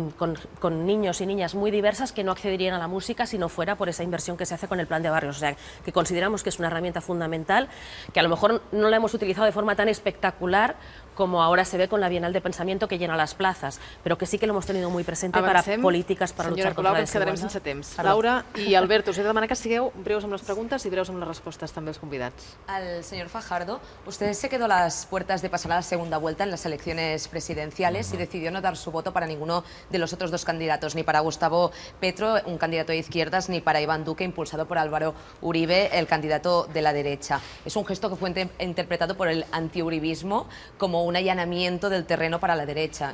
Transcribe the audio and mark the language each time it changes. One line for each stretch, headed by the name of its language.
Spanish: con niños y niñas muy diversas que no accederían a la música si no fuera por esa inversión que se hace con el plan de barrios. O sea, que consideramos que es una herramienta fundamental, que a lo mejor no la hemos utilizado de forma tan espectacular como ahora se ve con la Bienal de Pensamiento, que llena las plazas, pero que sí que lo hemos tenido muy presente para políticas para luchar contra la desigualtat.
Catalan: Senyora Colau, que ens quedarem sense temps. Laura i Alberto, us he de demanar que sigueu breus amb les preguntes i breus amb les respostes també els convidats.
Spanish: Al señor Fajardo, usted se quedó a las puertas de pasar a la segunda vuelta en las elecciones presidenciales y decidió no dar su voto para ninguno de los otros dos candidatos, ni para Gustavo Petro, un candidato de izquierdas, ni para Iván Duque, impulsado por Álvaro Uribe, el candidato de la derecha. Es un gesto que fue interpretado por el antiuribismo como un allanamiento del terreno para la derecha.